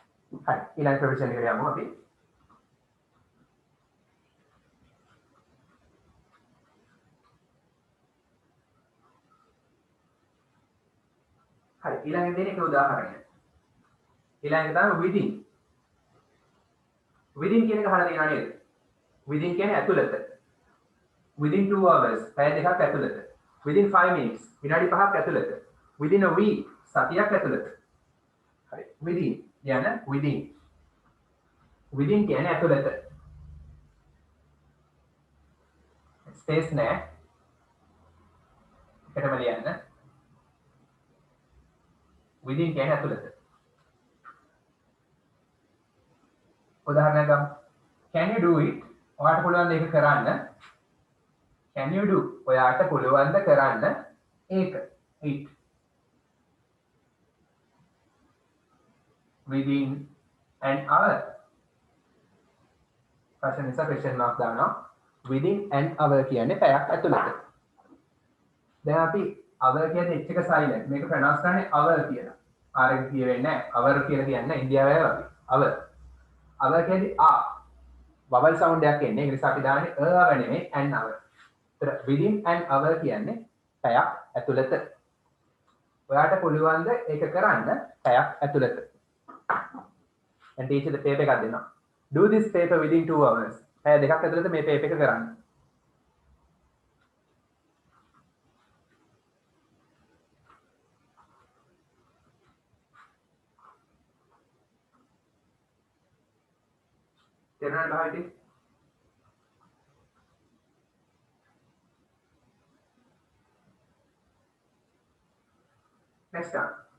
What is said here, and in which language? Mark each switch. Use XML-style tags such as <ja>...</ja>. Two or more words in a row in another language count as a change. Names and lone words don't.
<si>හරි ඊළඟ ප්‍රොවිෂන් එකට යමු අපි. හරි ඊළඟ දෙන එක උදාහරණයක්. ඊළඟ තමයි within. within කියන එක අහලා තියෙනව නේද? within කියන්නේ ඇතුළත.</si> <en>within 2 hours</en> <si>පැය දෙකක් ඇතුළත.</si> <en>within 5 minutes</en> <si>විනාඩි 5ක් ඇතුළත.</si> <en>within a week</en> <si>සතියක් ඇතුළත. හරි within කියන within. within කියන්නේ ඇතුළත. ස්පේස් නෑ. එකටම ලියන්න. within කියන්නේ ඇතුළත. උදාහරණයක් ගමු.</si> <en>can you do it?</en> <si>ඔයාට පුළුවන් ද ඒක කරන්න?</si> <en>can you do?</en> <si>ඔයාට පුළුවන් ද කරන්න ඒක?</si> <en>it. within an hour.</en> <si>ප්‍රශ්න නිසා</si> <en>question mark</en> <si>දානවා.</si> <en>within an hour</en> <si>කියන්නේ පැයක් ඇතුළත. දැන් අපි hour කියන්නේ h එක silent. මේක pronounce කරන්නේ hour කියලා. r එක කියවෙන්නේ නැහැ. hour කියලා කියන්නේ ඉන්දියාවේ වගේ. hour. hour කියන්නේ a.</si> <en>vowel sound</en> <si>එකක් එන්නේ. ඒ නිසා අපි දාන්නේ</si> <en>a hour</en> <si>නෙමෙයි</si> <en>an hour.</en> <si>ඒතර</si> <en>within an hour</en> <si>කියන්නේ පැයක් ඇතුළත. ඔයාට පුළුවන් ද ඒක කරන්න පැයක් ඇතුළත.</si> <en>and teacher the paper</en> <si>එකක් දෙනවා.</si> <en>do this paper within 2 hours.</en> <si>පැය දෙකක් ඇතුළත මේ paper එක කරන්න. තේරුණාද භාවිතේ?</si> <en>next one.</en>